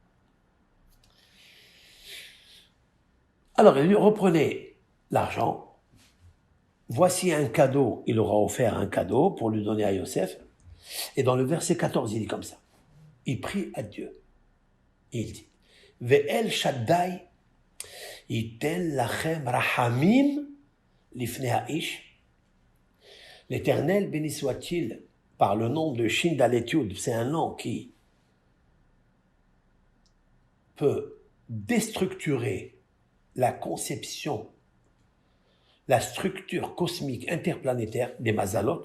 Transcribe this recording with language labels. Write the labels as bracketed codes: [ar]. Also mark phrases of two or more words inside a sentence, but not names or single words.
[fr] Alors, il lui reprenait l'argent. Voici un cadeau. Il aura offert un cadeau pour lui donner à Yosef. Et dans le verset 14, il dit comme ça. Il prie à Dieu. Il dit, [he] ואל שדי יתן לכם רחמים לפני האיש. [fr] L'Éternel, béni soit-il, par le nom de Shin Dalet Yud, c'est un nom qui peut déstructurer la conception, la structure cosmique interplanétaire des Mazalot.